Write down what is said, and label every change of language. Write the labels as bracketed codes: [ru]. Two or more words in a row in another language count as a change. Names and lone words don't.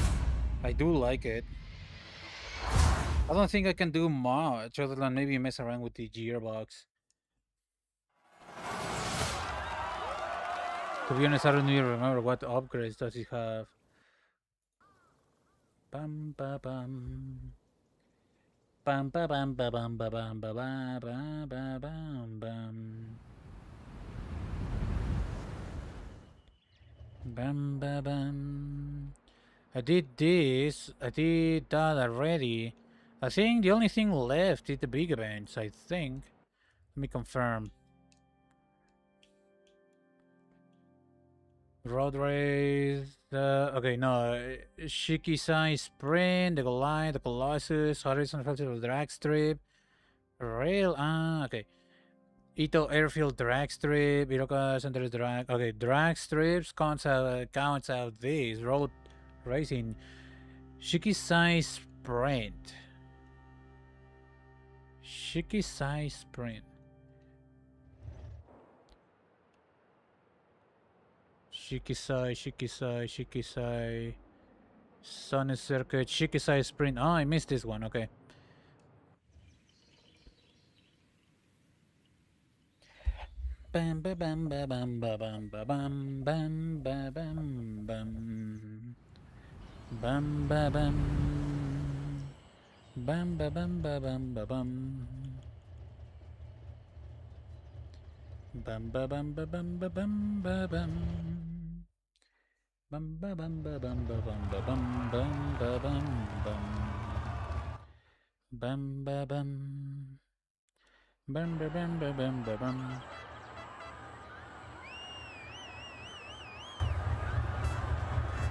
[en] I do like it. I don't think I can do much other than maybe mess around with the gearbox. To be honest, I don't even remember what upgrades does it have. Bam ba bam. Bam ba bam ba bam ba bam ba ba ba ba bam bam. Bam ba bam. I did this. I did that already. I think the only thing left is the big events, I think. Let me confirm. Road race. Okay, no. Shikisai Sprint, the Goliath, the Colossus, Horizon Festival Drag Strip, Rail. Ah, okay. Ito Airfield Drag Strip, Iroka Center Drag. Okay, drag strips counts out these. Road racing. Shikisai Sprint. Shikisai Sprint. Shikisai. Sun Circuit, Shikisai Sprint. Oh, I missed this one. Okay. Bam ba bam ba bam ba bam ba bam bam ba bam bam bam ba bam bam ba bam ba bam ba bam bam ba bam ba bam ba bam ba bam bam ba bam ba bam ba bam ba bam bam ba bam bam bam ba bam bam ba bam ba bam ba bam.